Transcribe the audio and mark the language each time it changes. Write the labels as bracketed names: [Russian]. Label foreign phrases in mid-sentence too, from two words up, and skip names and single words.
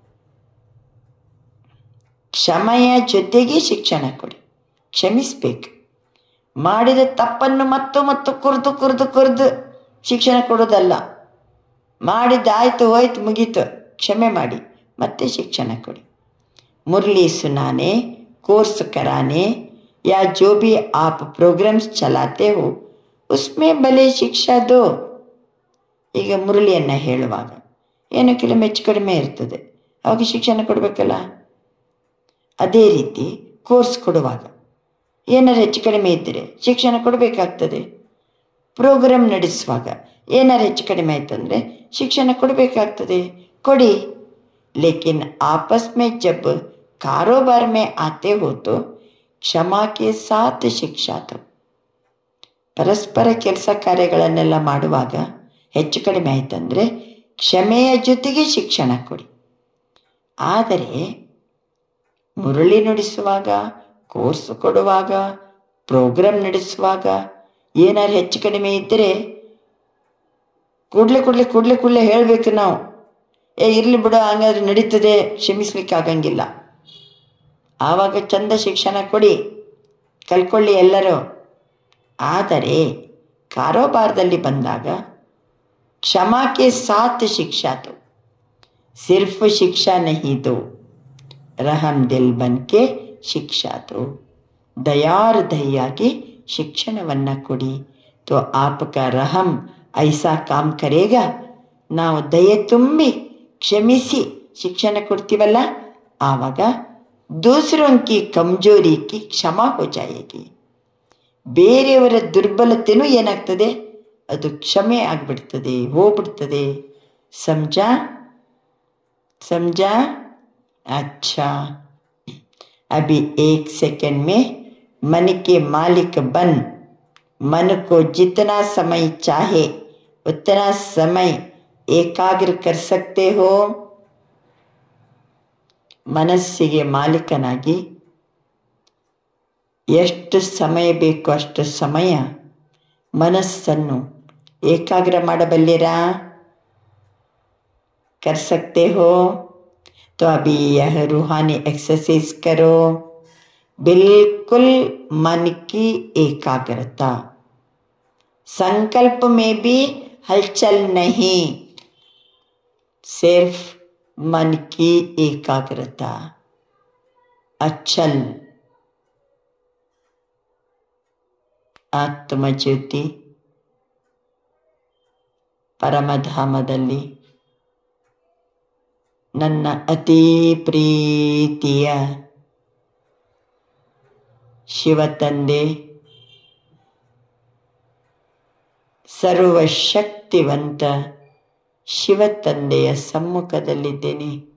[Kannada] ಕ್ಷಮೆಯ ಜೊತೆಗೆ ಶಿಕ್ಷಣ ಕೊಡಿ. ಕ್ಷಮಿಸ್ಬೇಕು. ಮಾಡಿದ ತಪ್ಪನ್ನು ಮತ್ತು ಕುರ್ದು ಶಿಕ್ಷಣ ಕೊಡೋದಲ್ಲ. ಮಾಡಿದ್ದಾಯ್ತು, ಹೋಯ್ತು, ಮುಗೀತು, ಕ್ಷಮೆ ಮಾಡಿ ಮತ್ತೆ ಶಿಕ್ಷಣ ಕೊಡಿ. [Hindi] मुरली सुनाने, कोर्स कराने या जो भी आप प्रोग्राम्स चलाते हो उसमें भले शिक्षा दो. [Kannada] ಈಗ ಮುರಳಿಯನ್ನು ಹೇಳುವಾಗ ಏನೋ ಕೆಲವು ಹೆಚ್ಚು ಕಡಿಮೆ ಇರ್ತದೆ, ಅವಾಗ ಶಿಕ್ಷಣ ಕೊಡಬೇಕಲ್ಲ. ಅದೇ ರೀತಿ ಕೋರ್ಸ್ ಕೊಡುವಾಗ ಏನಾರು ಹೆಚ್ಚು ಕಡಿಮೆ ಇದ್ದರೆ ಶಿಕ್ಷಣ ಕೊಡಬೇಕಾಗ್ತದೆ. ಪ್ರೋಗ್ರಾಮ್ ನಡೆಸುವಾಗ ಏನಾರು ಹೆಚ್ಚು ಕಡಿಮೆ ಆಯ್ತಂದರೆ ಶಿಕ್ಷಣ ಕೊಡಬೇಕಾಗ್ತದೆ, ಕೊಡಿ. [Hindi] ಲೇಕಿನ್ आपस में जब कारोबार में आते हो तो क्षमा के साथ ಶಿಕ್ಷಾ दो. [Kannada] ಪರಸ್ಪರ ಕೆಲಸ ಕಾರ್ಯಗಳನ್ನೆಲ್ಲ ಮಾಡುವಾಗ ಹೆಚ್ಚು ಕಡಿಮೆ ಆಯ್ತಂದರೆ ಕ್ಷಮೆಯ ಜೊತೆಗೆ ಶಿಕ್ಷಣ ಕೊಡಿ. ಆದರೆ ಮುರಳಿ ನುಡಿಸುವಾಗ, ಕೋರ್ಸ್ ಕೊಡುವಾಗ, ಪ್ರೋಗ್ರಾಮ್ ನಡೆಸುವಾಗ ಏನಾರು ಹೆಚ್ಚು ಕಡಿಮೆ ಇದ್ದರೆ ಕೂಡಲೇ ಹೇಳಬೇಕು ನಾವು. ಇರ್ಲಿ ಬಿಡು ಹಂಗಾದ್ರೆ ನಡೀತದೆ, ಕ್ಷಮಿಸ್ಲಿಕ್ಕಾಗಂಗಿಲ್ಲ. ಆವಾಗ ಚಂದ ಶಿಕ್ಷಣ ಕೊಡಿ, ಕಲ್ಕೊಳ್ಳಿ ಎಲ್ಲರೂ. ಆದರೆ ಕಾರೋಬಾರದಲ್ಲಿ ಬಂದಾಗ [Hindi] क्षमा के साथ शिक्षा दो, सिर्फ शिक्षा नहीं दो, रहम दिल बन के शिक्षा दो. दयार दयागी [Kannada] ಶಿಕ್ಷಣವನ್ನ ಕೊಡಿ. [Hindi] तो आपका रहम ऐसा काम करेगा. [Kannada] ನಾವು ದಯೆ ತುಂಬಿ ಕ್ಷಮಿಸಿ ಶಿಕ್ಷಣ ಕೊಡ್ತೀವಲ್ಲ, ಆವಾಗ [Hindi] दूसरों की कमजोरी की क्षमा हो जाएगी. [Kannada] ಬೇರೆಯವರ ದುರ್ಬಲತೆನೂ ಏನಾಗ್ತದೆ, ಅದು ಕ್ಷಮೆ ಆಗ್ಬಿಡ್ತದೆ, ಹೋಗ್ಬಿಡ್ತದೆ. [Hindi] समझा समझा? अच्छा, अभी 1 सेकंड में मन के मालिक बन, मन को जितना समय चाहे उतना समय एकाग्र कर सकते हो. [Kannada] ಮನಸ್ಸಿಗೆ ಮಾಲೀಕನಾಗಿ ಎಷ್ಟು ಸಮಯ ಬೇಕು ಅಷ್ಟು ಸಮಯ ಮನಸ್ಸನ್ನು ಏಕಾಗ್ರ ಮಾಡಬಲ್ಲಿರಾ? [Hindi] कर सकते हो? तो अभी यह रूहानी एक्सरसाइज करो. बिल्कुल मन की एकाग्रता, संकल्प में भी हलचल नहीं, सिर्फ मन की एकाग्रता, अचल. [Kannada] ಆತ್ಮಜ್ಯೋತಿ ಪರಮಧಾಮದಲ್ಲಿ ನನ್ನ ಅತಿ ಪ್ರೀತಿಯ ಶಿವತಂದೆ, ಸರ್ವಶಕ್ತಿವಂತ ಶಿವತಂದೆಯ ಸಮ್ಮುಖದಲ್ಲಿದ್ದೇನೆ.